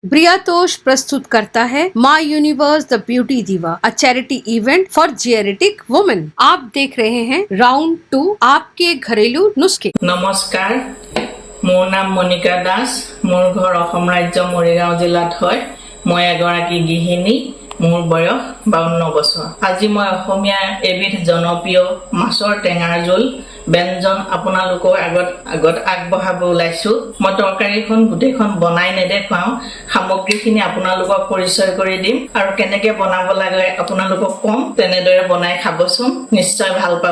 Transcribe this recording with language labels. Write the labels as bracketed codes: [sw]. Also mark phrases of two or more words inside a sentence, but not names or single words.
[hi] ब्रियातोष प्रस्तुत करता है माई यूनिवर्स द ब्यूटी दीवा, [en] a charity event for geriatric women. [hi] आप देख रहे हैं राउंड 2 आपके घरेलू नुस्खे। [as] নমস্কাৰ, মোৰ নাম মনিকা দাস। মোৰ ঘৰ অসম ৰাজ্য মৰিগাঁও জিলাত है। मैं এগৰাকী গৃহিণী। মোৰ বয়স 52 बছৰ। আজি মই অসমীয়া এবিধ জনপ্ৰিয় মাছৰ টেঙাৰ জোল ব্যঞ্জন আপোনালোকৰ আগত আগবঢ়াব ওলাইছো। মই তৰকাৰীখন গোটেইখন বনাই নেদেখাও, সামগ্ৰীখিনি আপোনালোকক পৰিচয় কৰি দিম আৰু কেনেকৈ বনাব লাগে আপোনালোকক কম, তেনেদৰে বনাই খাবচোন, নিশ্চয় ভাল পাব।